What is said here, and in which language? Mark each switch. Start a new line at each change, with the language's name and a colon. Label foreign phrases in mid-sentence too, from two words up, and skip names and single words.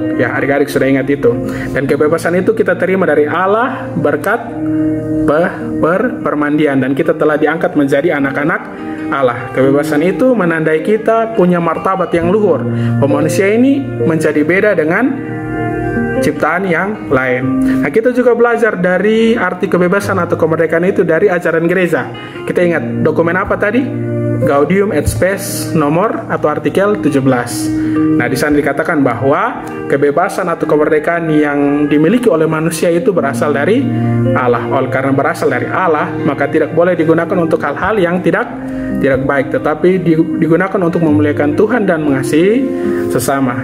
Indonesian: Ya adik-adik sudah ingat itu. Dan kebebasan itu kita terima dari Allah berkat permandian, dan kita telah diangkat menjadi anak-anak Allah. Kebebasan itu menandai kita punya martabat yang luhur. Manusia ini menjadi beda dengan ciptaan yang lain. Nah, kita juga belajar dari arti kebebasan atau kemerdekaan itu dari ajaran gereja. Kita ingat dokumen apa tadi? Gaudium et Spes nomor atau artikel 17. Nah, di sana dikatakan bahwa kebebasan atau kemerdekaan yang dimiliki oleh manusia itu berasal dari Allah. Oleh karena berasal dari Allah, maka tidak boleh digunakan untuk hal-hal yang tidak baik, tetapi digunakan untuk memuliakan Tuhan dan mengasihi sesama.